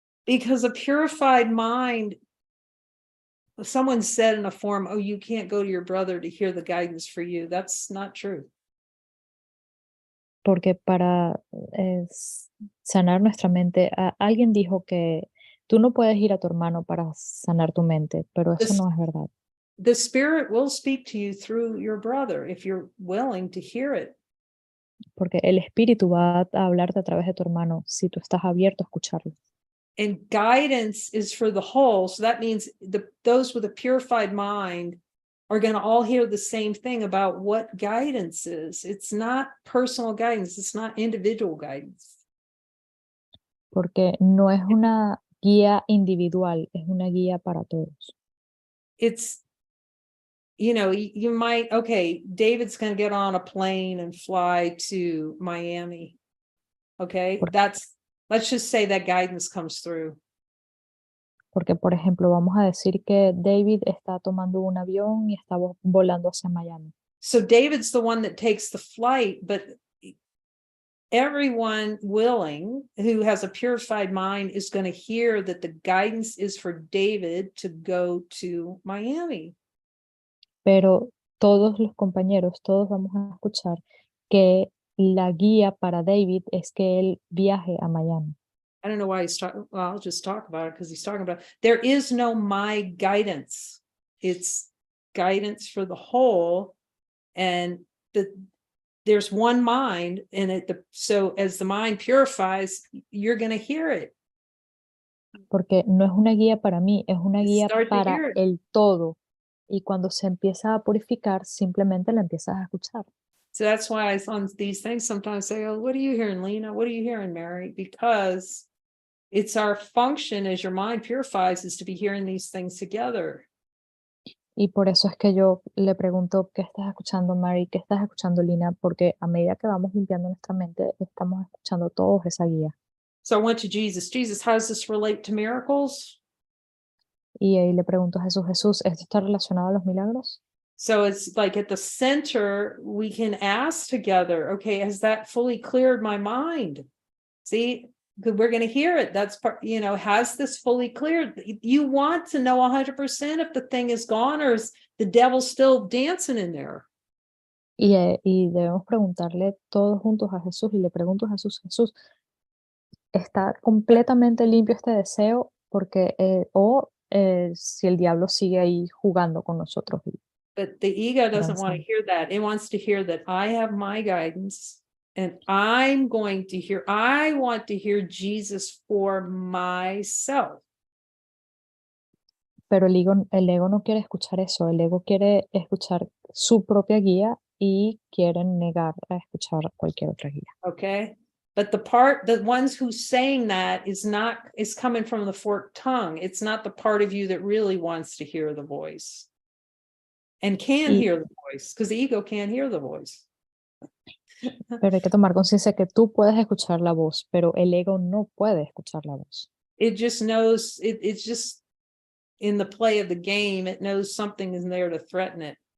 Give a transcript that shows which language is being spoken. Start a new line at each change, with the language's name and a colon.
English: Because a purified mind, someone said in a forum, oh, you can't go to your brother to hear the guidance for you. That's not true.
Spanish: Porque para sanar nuestra mente, alguien dijo que tú no puedes ir a tu hermano para sanar tu mente, pero eso no es verdad.
English: The Spirit will speak to you through your brother if you're willing to hear it.
Spanish: Porque el Espíritu va a hablarte a través de tu hermano si tú estás abierto a escucharlo.
English: And guidance is for the whole. So that means those with a purified mind are going to all hear the same thing about what guidance is. It's not personal guidance. It's not individual guidance.
Spanish: Porque no es una guía individual, es una guía para todos.
English: It's, you might, okay, David's going to get on a plane and fly to Miami. Okay, let's just say that guidance comes through.
Spanish: Porque, por ejemplo, vamos a decir que David está tomando un avión y está volando hacia Miami.
English: So David's the one that takes the flight, but everyone willing who has a purified mind is going to hear that the guidance is for David to go to Miami.
Spanish: Pero todos los compañeros, todos vamos a escuchar que la guía para David es que él viaje a Miami.
English: I don't know why he's talking. Well, I'll just talk about it because he's talking about there is no my guidance. It's guidance for the whole, and there's one mind in it. So as the mind purifies, you're going to hear it.
Spanish: Porque no es una guía para mí, es una guía para el todo. Y cuando se empieza a purificar, simplemente la empiezas a escuchar.
English: So that's why on these things sometimes say, oh, what are you hearing, Lena? What are you hearing, Mary? Because it's our function as your mind purifies is to be hearing these things together.
Spanish: Y por eso es que yo le pregunto, ¿qué estás escuchando, Mary? ¿Qué estás escuchando, Lina? Porque a medida que vamos limpiando nuestra mente, estamos escuchando todos esa guía.
English: So I went to Jesus. Jesus, how does this relate to miracles?
Spanish: Y ahí le pregunto a Jesús, Jesús, ¿esto está relacionado a los milagros?
English: So it's like at the center, we can ask together, okay, has that fully cleared my mind? See, because we're going to hear it. That's part, has this fully cleared? You want to know 100% if the thing is gone or is the devil still dancing in there?
Spanish: Y debemos preguntarle todos juntos a Jesús, y le pregunto a Jesús, Jesús, ¿está completamente limpio este deseo? Porque, si el diablo sigue ahí jugando con nosotros.
English: But the ego doesn't want to hear that. It wants to hear that I have my guidance and I want to hear Jesus for myself.
Spanish: Pero el ego no quiere escuchar eso, el ego quiere escuchar su propia guía y quiere negar a escuchar cualquier otra guía.
English: Okay. But the ones who's saying that is coming from the forked tongue. It's not the part of you that really wants to hear the voice and can hear the voice, because the ego can't hear the voice.
Spanish: Pero hay que tomar conciencia que tú puedes escuchar la voz, pero el ego no puede escuchar la voz.
English: It just knows, it's just in the play of the game, it knows something is there to threaten it.